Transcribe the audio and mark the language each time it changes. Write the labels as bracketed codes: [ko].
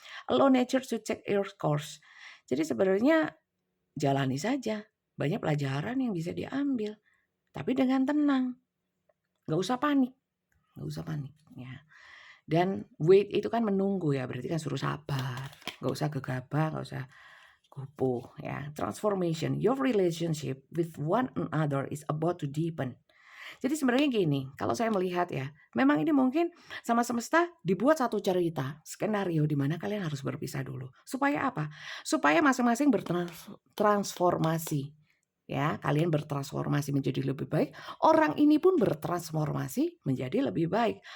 [en] Allow nature to check your course. [id] Jadi sebenarnya jalani saja. Banyak pelajaran yang bisa diambil, tapi dengan tenang. Nggak usah panik, nggak usah panik, ya. Dan wait itu kan menunggu ya, berarti kan suruh sabar. Nggak usah gegabah, nggak usah gopoh ya. [en] Transformation, your relationship with one another is about to deepen. [id] Jadi sebenarnya gini, kalau saya melihat ya, memang ini mungkin sama semesta dibuat satu cerita, skenario di mana kalian harus berpisah dulu. Supaya apa? Supaya masing-masing bertransformasi. Ya, kalian bertransformasi menjadi lebih baik, orang ini pun bertransformasi menjadi lebih baik.